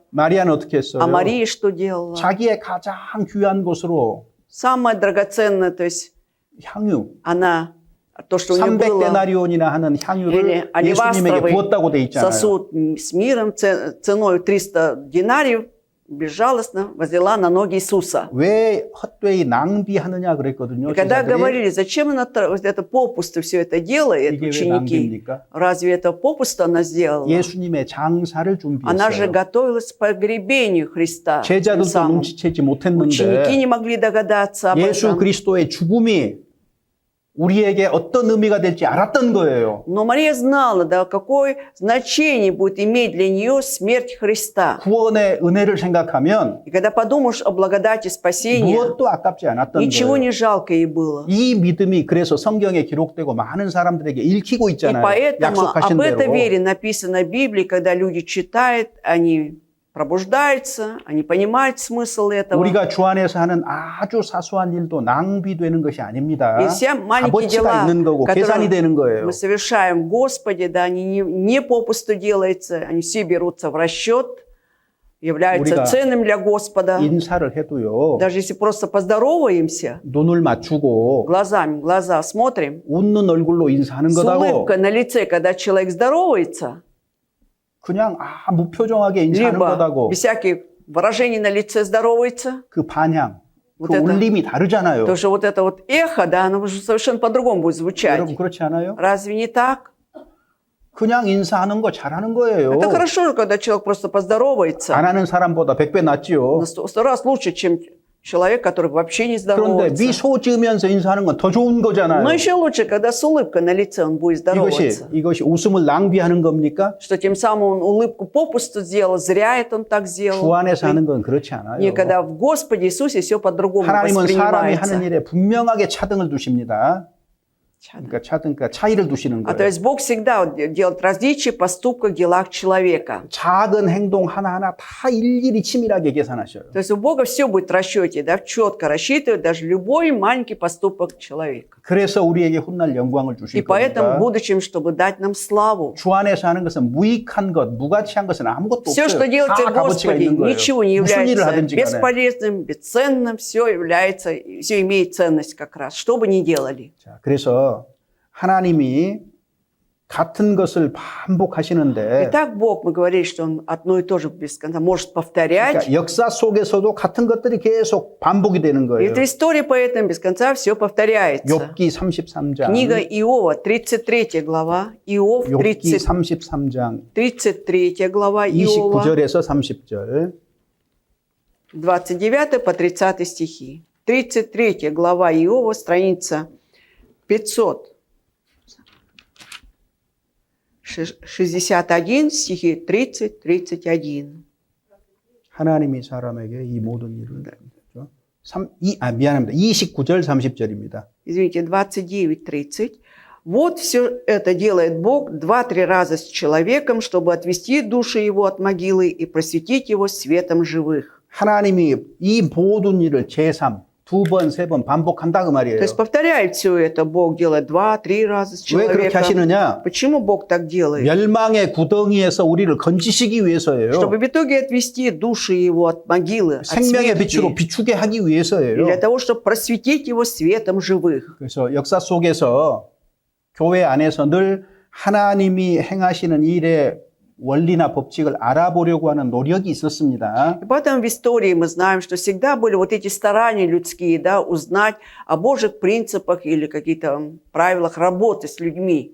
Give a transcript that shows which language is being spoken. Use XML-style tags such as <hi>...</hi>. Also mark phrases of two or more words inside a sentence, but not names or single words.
<ko>마리아는 어떻게 했어요?</ko> <ru>А Мария что делала?</ru> <ko>자기의 가장 귀한 곳으로</ko> <ru>Самое драгоценное, то есть</ru> <ko>향유,</ko> <ru>она то, что у него было</ru> <ko>300데나리온이나 하는</ko> <ru>или</ru> <ko>향유를 예수님에게</ko> <ru>алебастровый</ru> <ko>부었다고 돼 있잖아요.</ko> <ru>сосуд с миром ценой 300 динариев безжалостно возила на ноги Иисуса.</ru> <ko>왜 헛되이 낭비하느냐 그랬거든요.</ko> <ru>И когда</ru> <ko>제자들이.</ko> <ru>говорили, зачем она это попусту все это делает,</ru> <ko>이게 왜</ko> <ru>ученики,</ru> <ko>낭비입니까?</ko> <ru>разве это попусту она сделала?</ru> <ko>예수님의 장사를</ko> <ru>Она же</ru> <ko>준비했어요.</ko> <ru>готовилась к погребению Христа. тем</ru> <ko>제자들도</ko> <ru>самым.</ru> <ko>눈치채지</ko> <ru>Ученики</ru> <ko>못했는데</ko> <ru>не могли догадаться об</ru> <ko>예수</ko> <ru>этом.</ru> <ko>그리스도의 죽음이 우리에게 어떤 의미가 될지 알았던 거예요.</ko> <ru>Но Мария знала, да, какое значение будет иметь для нее смерть Христа.</ru> <ko>구원의 은혜를 생각하면</ko> <ru>И когда подумаешь о благодати спасения,</ru> <ko>무엇도 아깝지 않았던</ko> <ru>ничего</ru> <ko>거예요.</ko> <ru>не жалко ей было.</ru> <ko>이 믿음이 그래서 성경에 기록되고 많은 사람들에게 읽히고</ko> <ru>И</ru> <ko>있잖아요.</ko> <ru>поэтому</ru> <ko>약속하신</ko> <ru>об этой</ru> <ko>대로.</ko> <ru>вере написано в Библии, когда люди читают, они пробуждаются, они понимают смысл этого.</ru> <ko>우리가 주 안에서 하는 아주 사소한 일도 낭비되는 것이 아닙니다.</ko> <ru>И все маленькие</ru> <ko>값어치가</ko> <ru>дела,</ru> <ko>있는 거고 계산이 되는</ko> <ru>которые</ru> <ko>거예요.</ko> <ru>мы совершаем в Господе, да, они не попусту делаются, они все берутся в расчет, являются</ru> <ko>우리가</ko> <ru>ценным для Господа.</ru> <ko>인사를 해도요.</ko> <ru>Даже если просто поздороваемся,</ru> <ko>눈을 맞추고</ko> <ru>глазами в глаза смотрим,</ru> <ko>웃는 얼굴로 인사하는</ko> <ru>с</ru> <ko>것하고</ko> <ru>улыбкой на лице, когда человек здоровается,</ru> <ko>그냥 무표정하게 인사하는</ko> <ru>либо</ru> <ko>것하고</ko> <ru>без всяких выражений на лице здоровается,</ru> <ko>그 반향,</ko> <ru>Вот</ru> <ko>그</ko> <ru>это.</ru> <ko>울림이 다르잖아요.</ko> <ru>потому что вот это вот эхо, да, оно уже совершенно по-другому будет звучать.</ru> <ko>여러분 그렇지 않아요?</ko> <ru>Разве не так?</ru> <ko>그냥 인사하는 거 잘하는 거예요.</ko> <ru>Это хорошо, когда человек просто поздоровается.</ru> <ko>안 하는 사람보다 100배 낫지요.</ko> <ru>На 100 раз лучше, чем человек, который вообще не</ru> <ko>그런데</ko> <ru>здоровается.</ru> <ko>미소 지으면서 인사하는 건 더 좋은 거잖아요.</ko> <ru>Но еще лучше, когда с улыбкой на лице он будет здороваться.</ru> <ko>이것이 웃음을 낭비하는 겁니까?</ko> <ru>Что тем самым он улыбку попусту сделал, зря это он так</ru> <ko>주</ko> <ru>сделал.</ru> <ko>안에서 하는 건 그렇지 않아요.</ko> <ru>Никогда в Господе Иисусе все по-другому</ru> <ko>하나님은 사람이 하는</ko> <ru>воспринимается.</ru> <ko>일에 분명하게 차등을 두십니다. 그러니까 차이를 두시는</ko> <ru>А то</ru> <ko>거예요.</ko> <ru>есть Бог всегда вот делает различия в поступках, делах человека.</ru> <ko>작은 행동 하나하나 다 일일이 치밀하게 계산하셔요.</ko> <ru>То есть у Бога все будет в расчете, да, четко рассчитывает даже любой маленький поступок человека.</ru> <ko>그래서 우리에게 훗날 영광을</ko> <ru>И</ru> <ko>주실</ko> <ru>поэтому в</ru> <ko>겁니다.</ko> <ru>будущем, чтобы дать нам славу.</ru> <ko>주 안에서 하는 것은 무익한 것, 무가치한 것은 아무것도</ko> <ru>Все, что</ru> <ko>없어요.</ko> <ru>делается</ru> <ko>다</ko> <ru>в</ru> <ko>값어치가</ko> <ru>Господе,</ru> <ko>있는 거예요.</ko> <ru>ничего не</ru> <ko>무슨 일을</ko> <ru>является</ru> <ko>하든지 간에.</ko> <ru>бесполезным, бесценным, все является, все имеет ценность как раз, что бы ни делали.</ru> <ko>자, 그래서 하나님이 같은 것을 반복하시는데</ko> <ru>Итак, Бог, мы говорили, что Он одно и то же без конца может повторять.</ru> <ko>그러니까 역사 속에서도 같은 것들이 계속 반복이 되는</ko> <ru>И</ru> <ko>거예요.</ko> <ru>в истории поэтому без конца все повторяется.</ru> <ko>욥기 33장.</ko> <ru>Книга Иова, 33 глава, Иов,</ru> <ko>욥기 30, 33장</ko> <ru>33 глава Иова,</ru> <ko>29에서 30절.</ko> <ru>29 по 30 стихи. 33 глава Иова, страница 561, стихи 30-31.</ru> <ko>하나님이 사람에게 이 모든 일을 그렇죠? 미안합니다. 29절 30절입니다.</ko> <ru>Извините, 29-30. Вот все это делает Бог 2-3 раза с человеком, чтобы отвести души его от могилы и просветить его светом живых.</ru> <ko>하나님이 이 모든 일을 제3 두 번, 세 번 반복한다 그 말이에요.</ko> <ru>То есть повторяет все это. Бог делает 2-3 раза с</ru> <ko>왜 그렇게</ko> <ru>человеком.</ru> <ko>하시느냐?</ko> <ru>Почему Бог так делает?</ru> <ko>멸망의 구덩이에서 우리를 건지시기 위해서예요.</ko> <ru>Чтобы в итоге отвести души его от могилы, от</ru> <ko>생명의</ko> <ru>смерти.</ru> <ko>빛으로 비추게 하기</ko> <ru>И</ru> <ko>위해서예요.</ko> <ru>для того, чтобы просветить его светом живых.</ru> <ko>그래서 역사 속에서 교회 안에서 늘 하나님이 행하시는 일의 원리나 법칙을 알아보려고 하는 노력이 있었습니다.</ko> <ru>И поэтому в истории мы знаем, что всегда были вот эти старания людские, да, узнать о Божьих принципах или каких-то правилах работы с людьми.</ru>